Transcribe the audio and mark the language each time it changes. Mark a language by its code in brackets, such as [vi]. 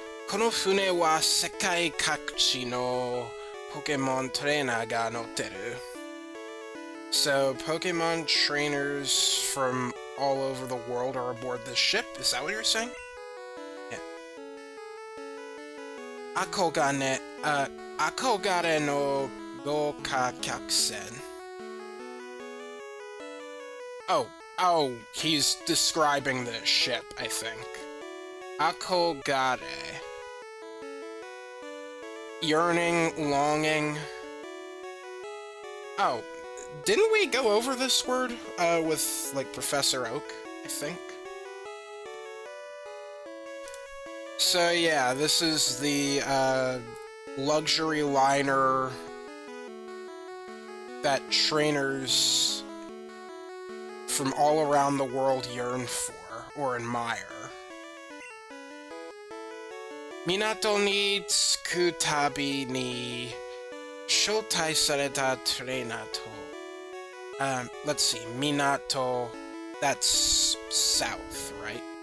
[ja] この船は世界各地のポケモントレーナーが乗ってる。 [en] So, Pokemon trainers from all over the world are aboard this ship? Is that what you're saying? Yeah. [ja] 憧れの豪華客船. [en] Oh, he's describing the ship, I think. Akogare. Yearning, longing. Oh, didn't we go over this word with, like, Professor Oak, I think? So yeah, this is the luxury liner that trainers from all around the world yearn for, or admire. [ja] 港に着くたびに招待されたトレーナーと [en] let's see, Minato, that's south, right?